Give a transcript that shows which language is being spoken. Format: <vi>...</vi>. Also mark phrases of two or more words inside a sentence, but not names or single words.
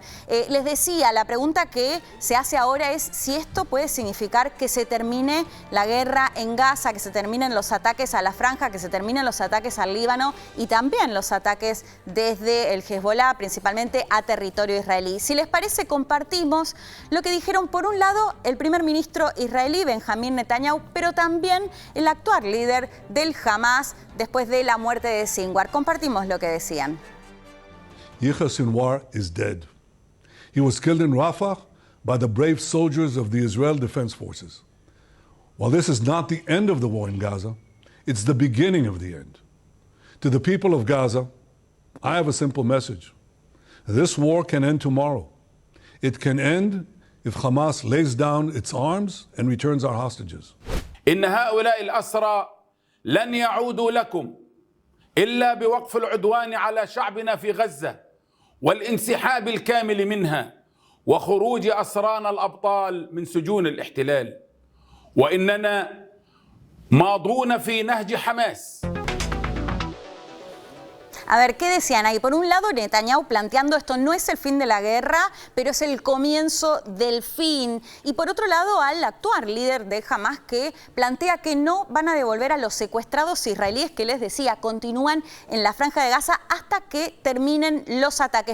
<es>Les decía, la pregunta que se hace ahora es si esto puede significar que se termine la guerra en Gaza, que se terminen los ataques a la franja, que se terminen los ataques al Líbano y también los ataques desde el Hezbollah, principalmente a territorio israelí. Si les parece, compartimos lo que dijeron, por un lado, el primer ministro israelí, Benjamín Netanyahu, pero también el actual líder del Hamás después de la muerte de Sinwar. Compartimos lo que decían.</es> <en>Yahya Sinwar is dead. He was killed in Rafah by the brave soldiers of the Israel Defense Forces. While this is not the end of the war in Gaza, it's the beginning of the end. To the people of Gaza, I have a simple message. This war can end tomorrow. It can end if Hamas lays down its arms and returns our hostages.</en> <ar>إن هؤلاء الأسرى لن يعودوا لكم إلا بوقف العدوان على شعبنا في غزة والانسحاب الكامل منها وخروج أسرانا الأبطال من سجون الاحتلال، وإننا ماضون في نهج حماس.</ar> <es>A ver, ¿qué decían ahí? Por un lado, Netanyahu planteando esto no es el fin de la guerra, pero es el comienzo del fin. Y por otro lado, al actual líder de Hamás, que plantea que no van a devolver a los secuestrados israelíes que, les decía, continúan en la Franja de Gaza hasta que terminen los ataques.</es>